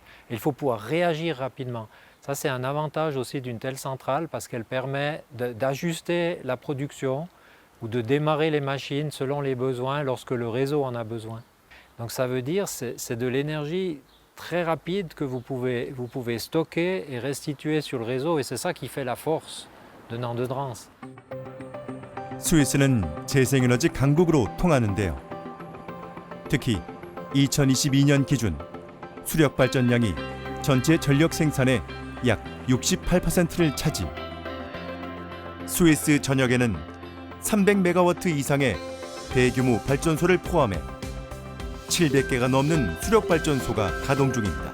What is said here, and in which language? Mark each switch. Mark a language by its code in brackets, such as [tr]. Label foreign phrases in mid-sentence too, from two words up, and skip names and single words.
[fr] Il faut pouvoir réagir rapidement. Ça, c'est un avantage aussi d'une telle centrale parce qu'elle permet d'ajuster la production ou de démarrer les machines selon les besoins lorsque le réseau en a besoin. Donc ça veut dire que c'est de l'énergie très rapide que vous pouvez stocker et restituer sur le réseau et c'est ça qui fait la force de Nandedrans. [ko] 스위스는 재생에너지 강국으로 통하는데요. 특히 2022년 기준 수력 발전량이 전체 전력 생산의 약 68%를 차지. 스위스 전역에는 300메가와트 이상의 대규모 발전소를 포함해 700개가 넘는 수력 발전소가 가동 중입니다.